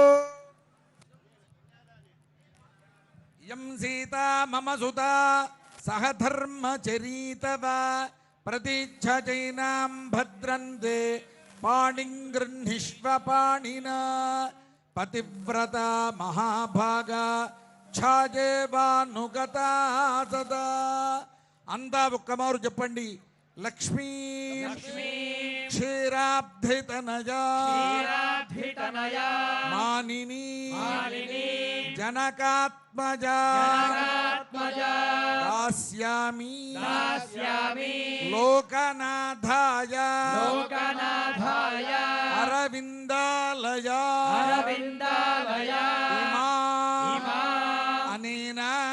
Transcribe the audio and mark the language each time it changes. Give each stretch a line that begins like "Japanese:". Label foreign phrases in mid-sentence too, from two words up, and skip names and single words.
Sanskrit: यं सीता मम सुता सह धर्मचरीतवा प्रतीच्छचैनां भद्रन्ते पाणिं गृह्णीष्व पाणिना पतिव्रता महाभागा ఛాజేవానుగతా సదా
Telugu: అంతా ఒక్కమారు చెప్పండి.
Sanskrit: లక్ష్మీ క్షీరాబ్ధితనయా మానిని జనకాత్మజా దాస్యామి లోకనాథాయ అరవిందాలయా అనేన